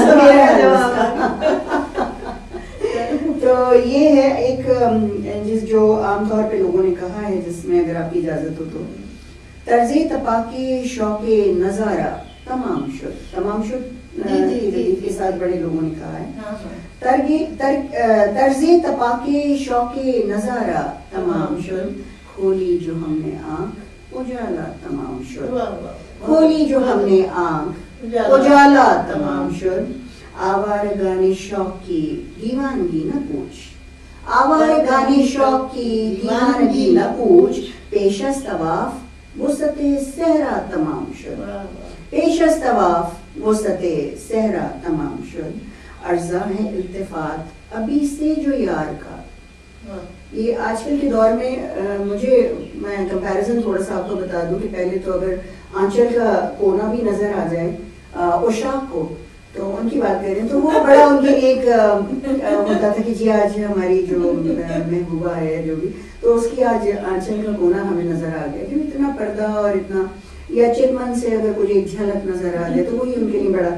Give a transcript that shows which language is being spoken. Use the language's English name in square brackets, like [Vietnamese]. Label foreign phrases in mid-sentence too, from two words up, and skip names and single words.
[Urdu] تو یہ ہے ایک جو عام طور پہ لوگوں نے کہا ہے, جس میں اگر آپ کی اجازت ہو تو, طرز تپاکی شوق نظارہ تمام شد کے ساتھ بڑے لوگوں نے کہا ہے. طرز تپاکی شوق نظارہ تمام شد, کھولی جو ہم نے آنکھ اجالا تمام شد, کھولی جو ہم نے آنکھ اجالا تمام شد. آوارگان شوق کی دیوانگی نہ پوچھ, آوارگان شوق کی دیوانگی نہ پوچھ, پیش از طواف وسعت صحرا تمام شد, پیش از طواف وسعت صحرا تمام شد. ارزاں ہے التفات ابھی سے جو یار کا. یہ آج کل کے دور میں میں کمپیریزن تھوڑا سا آپ کو بتا دوں کہ پہلے تو اگر آنچل کا کونا بھی نظر آ جائے اشاق کو, تو ان کی بات کریں تو وہ بڑا ان کے لیے ایک ہوتا تھا کہ جی آج ہماری جو محبوبہ ہے جو بھی, تو اس کی آج آنچل کا کونا ہمیں نظر آ گیا, کہ اتنا پردہ اور اتنا یا چلمن سے اگر کوئی ایک جھلک نظر آ جائے تو وہی ان کے لیے بڑا.